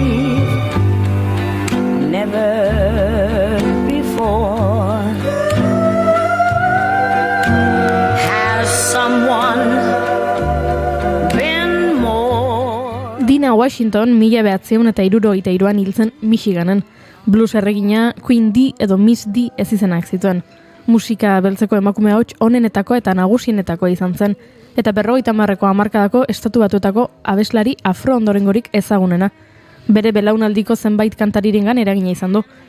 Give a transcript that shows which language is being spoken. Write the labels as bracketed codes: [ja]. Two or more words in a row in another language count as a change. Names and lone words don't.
[en] Never before has someone been more. [eu] Dina Washington 1973an hiltzen Michiganen. Blues erregina Queen D edo Miss D ez izenak zituen. Musika beltzeko emakume ahots onenetako eta nagusienetakoa izan zen. Eta 50ko hamarkadako estatu batuetako abeslari afro-ondorengorik ezagunena. Bere belaunaldiko zenbait kantarirengan eragina izan du.